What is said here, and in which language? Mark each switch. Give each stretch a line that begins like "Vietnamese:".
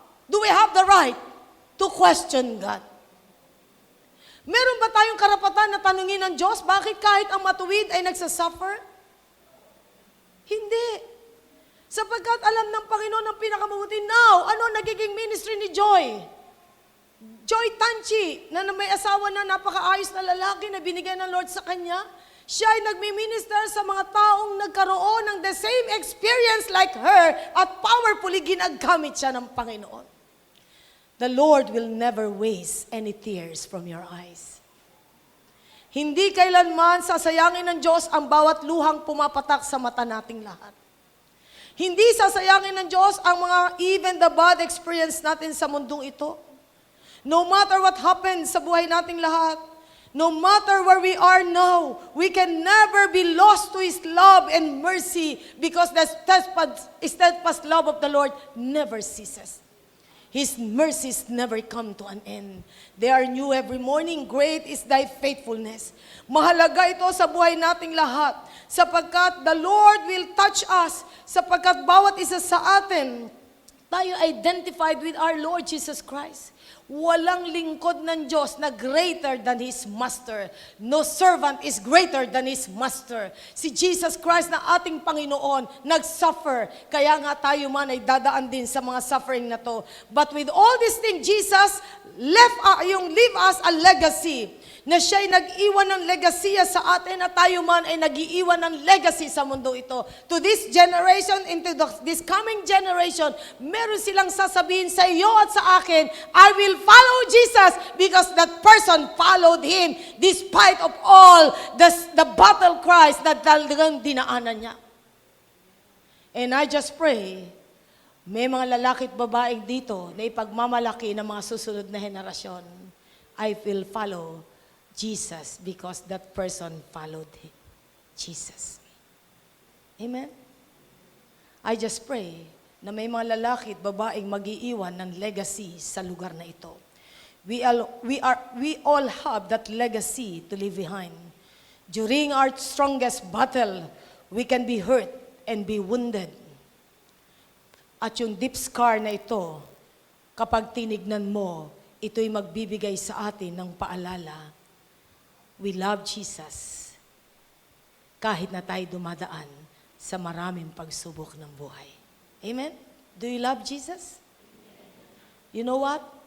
English: Do we have the right to question God?
Filipino: Meron ba tayong karapatan na tanungin ng Diyos, bakit kahit ang matuwid ay nagsasuffer? Hindi. Sapagkat alam ng Panginoon ang pinakamabuti. Now, ano nagiging ministry ni Joy? Joy Tanchi, na may asawa na napakaayos na lalaki na binigay ng Lord sa kanya, siya ay nagmi-minister sa mga taong nagkaroon ng
English: the same experience like her
Filipino: at powerfully ginagamit siya ng Panginoon.
English: The Lord will never waste any tears from your eyes.
Filipino: Hindi kailanman sasayangin ng Diyos ang bawat luhang pumapatak sa mata nating lahat. Hindi sasayangin ng Diyos ang mga
English: even the bad experience
Filipino: natin sa mundong ito.
English: No matter what happens
Filipino: sa buhay nating lahat,
English: no matter where we are now, we can never be lost to His love and mercy because the steadfast love of the Lord never ceases. His mercies never come to an end. They are new every morning. Great is thy faithfulness.
Filipino: Mahalaga ito sa buhay nating lahat sapagkat
English: the Lord will touch us
Filipino: sapagkat bawat isa sa atin, tayo
English: identified with our Lord Jesus Christ.
Filipino: Walang lingkod ng Diyos na
English: greater than His Master. No servant is greater than his Master.
Filipino: Si Jesus Christ na ating Panginoon, nag-suffer. Kaya nga tayo man ay dadaan din sa mga suffering na to.
English: But with all these things, Jesus leave us a legacy.
Filipino: Na siya'y nag-iwan ng legasiya sa atin at tayo man ay nag-iiwan ng legacy sa mundo ito.
English: To this generation, this coming generation,
Filipino: meron silang sasabihin sa iyo at sa akin,
English: I will follow Jesus because that person followed Him despite of all the battle cries
Filipino: na talagang dinaanan niya.
English: And I just pray,
Filipino: may mga lalaki at babaeng dito na ipagmamalaki ng mga susunod na henerasyon.
English: I will follow Jesus because that person followed Jesus. Amen? I just pray
Filipino: na may mga lalaki at babaeng mag-iiwan ng legacy sa lugar na ito.
English: We all have that legacy to leave behind. During our strongest battle, we can be hurt and be wounded.
Filipino: At yung deep scar na ito, kapag tinignan mo, ito'y magbibigay sa atin ng paalala.
English: We love Jesus
Filipino: kahit na tayo dumadaan sa maraming pagsubok ng buhay.
English: Amen? Do you love Jesus? You know what?